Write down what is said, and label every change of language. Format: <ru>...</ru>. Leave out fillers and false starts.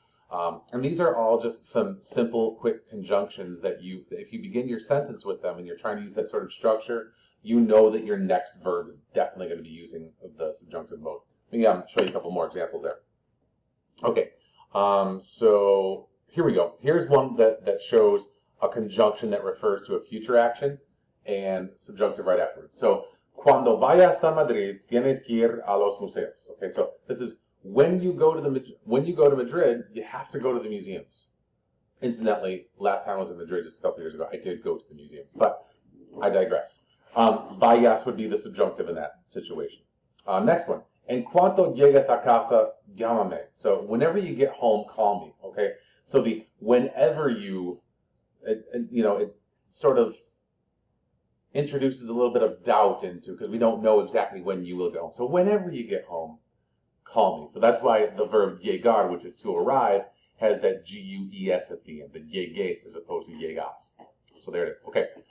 <en>And these are all just some simple, quick conjunctions that if you begin your sentence with them and you're trying to use that sort of structure, you know that your next verb is definitely going to be using the subjunctive mode. Let me show you a couple more examples there. Okay, so here we go. Here's one that shows a conjunction that refers to a future action and subjunctive right afterwards.</en> <es>So, cuando vayas a Madrid, tienes que ir a los museos.</es> <en>Okay, so this is when you go to Madrid, you have to go to the museums. Incidentally, last time I was in Madrid just a couple years ago, I did go to the museums, but I digress. Vayas would be the subjunctive in that situation. Next one.</en> <es>En cuanto llegues a casa, llámame.</es> <en>So whenever you get home, call me. Okay. So the whenever it sort of introduces a little bit of doubt into, because we don't know exactly when you will go. So whenever you get home, call me. So that's why the verb llegar, which is to arrive, has that G-U-E-S at the end, the llegues as opposed to llegas. So there it is. Okay.</en>